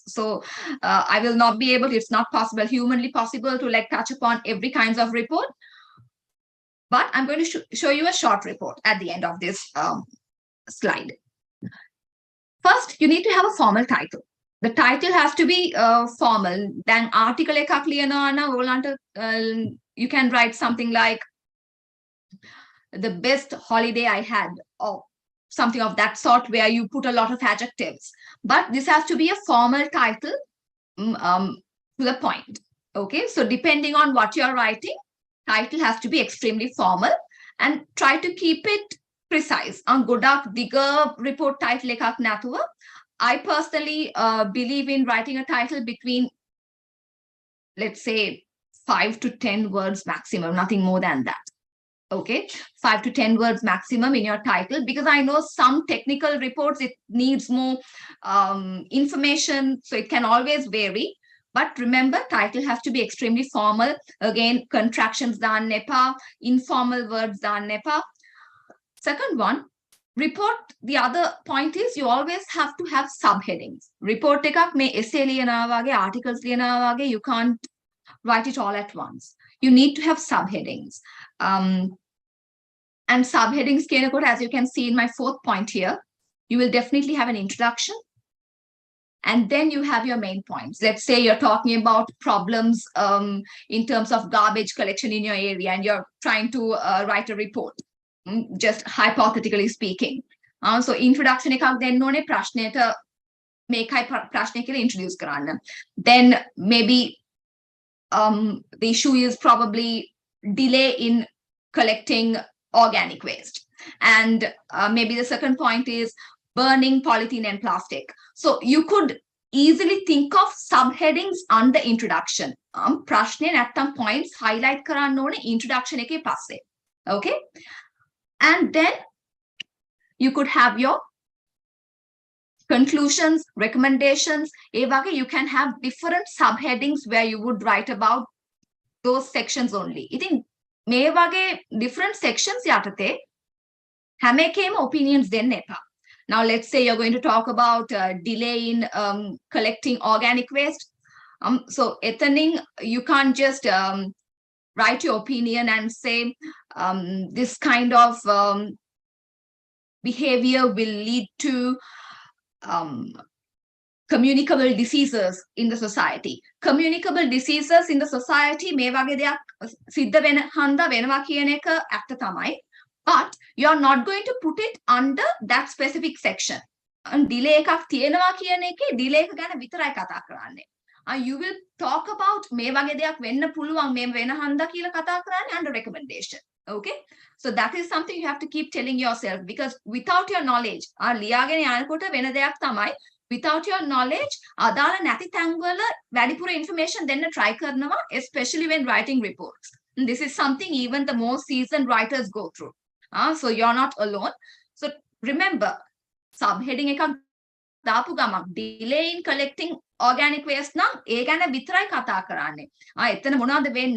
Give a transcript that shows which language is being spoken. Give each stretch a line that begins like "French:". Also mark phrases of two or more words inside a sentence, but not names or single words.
English: So I will not be able, it's not possible, humanly possible to like touch upon every kinds of report. But I'm going to show you a short report at the end of this slide. First, you need to have a formal title. The title has to be formal. Then article
Sinhala: එකක් ලියනවා නම් ඔයගලන්ට
English: you can write something like the best holiday I had, or something of that sort, where you put a lot of adjectives. But this has to be a formal title to the point. Okay, so depending on what you're writing, title has to be extremely formal and try to keep it precise.
Sinhala: On ගොඩක් දිග
English: report title
Sinhala: එකක් නැතුව,
English: I personally believe in writing a title between, let's say, 5 to 10 words maximum, nothing more than that. Okay, 5 to 10 words maximum in your title, because I know some technical reports, it needs more information, so it can always vary. But remember, title has to be extremely formal.
Sinhala: Again, contractions දාන්න එපා,
English: informal words
Sinhala: දාන්න එපා.
English: Second one, report, the other point is you always have to have subheadings.
Sinhala: Report එකක් මේ essay ලියනවා වගේ, articles ලියනවා වගේ,
English: you can't write it all at once. You need to have subheadings. And subheadings, as you can see in my fourth point here, you will definitely have an introduction. And then you have your main points. Let's say you're talking about problems in terms of garbage collection in your area, and you're trying to write a report, just hypothetically speaking.
Sinhala: So introduction එකක් දෙන්න ඕනේ ප්‍රශ්නයට මේකයි ප්‍රශ්නය කියලා introduce කරන්න.
English: Then maybe the issue is probably delay in collecting organic waste. And maybe the second point is burning polythene and plastic. So you could easily think of subheadings under introduction.
Sinhala: Prashne නැත්තම්
English: points highlight
Sinhala: කරන්න ඕනේ introduction එකේ පස්සේ.
English: Okay? And then you could have your conclusions, recommendations. You can have different subheadings where you would write about those sections only. I think
Sinhala: මේ වගේ
English: different sections
Sinhala: යටතේ හැම එකේම opinions දෙන්න එපා.
English: Now, let's say you're going to talk about delay in collecting organic waste. So, ethering, you can't just write your opinion and say this kind of behavior will lead to communicable diseases in the society. Communicable diseases in the society,
Sinhala: මේ වගේ දෙයක් සිද්ධ වෙන හන්දා වෙනවා කියන එක ඇත්ත තමයි.
English: But you're not going to put it under that specific section.
Sinhala: And delay එකක් තියෙනවා කියන එකේ delay එක ගැන විතරයි කතා කරන්නේ.
English: You will talk about
Sinhala: මේ වගේ දෙයක් වෙන්න පුළුවන් මේ වෙන හන්දා කියලා කතා කරන්නේ
English: under recommendation.
Sinhala: Okay?
English: So that is something you have to keep telling yourself, because without your knowledge,
Sinhala: ලියාගෙන යනකොට වෙන දෙයක් තමයි,
English: without your knowledge,
Sinhala: අදාළ නැති තැන්වල වැඩිපුර information දෙන්න try කරනවා,
English: especially when writing reports. And this is something even the most seasoned writers go through. So you're not alone. So remember, subheading
Sinhala: එකක් දාපු ගමන්
English: delay in collecting organic waste
Sinhala: නම් ඒ ගැන විතරයි කතා කරන්නේ. එතන මොනවද වෙන්නේ?